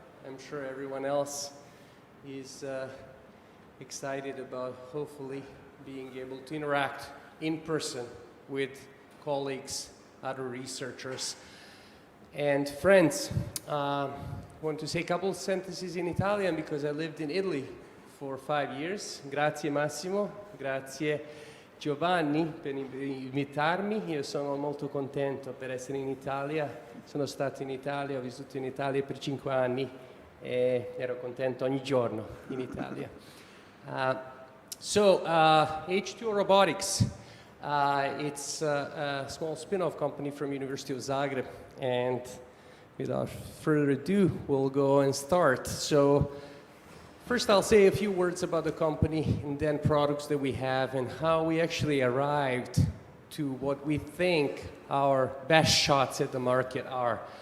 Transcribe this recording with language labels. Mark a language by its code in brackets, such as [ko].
[en] I'm sure everyone else is excited about hopefully being able to interact in person with colleagues, other researchers, and friends. I want to say a couple of sentences in Italian because I lived in Italy for 5 years. [it] Grazie Massimo, grazie Giovanni per invitarmi. Io sono molto contento per essere in Italia. Sono stato in Italia, ho vissuto in Italia per 5 anni e ero contento ogni giorno in Italia. [en] H2O Robotics. It's a small spin-off company from University of Zagreb, and without further ado, we'll go and start. So first I'll say a few words about the company and then products that we have and how we actually arrived to what we think our best shots at the market are.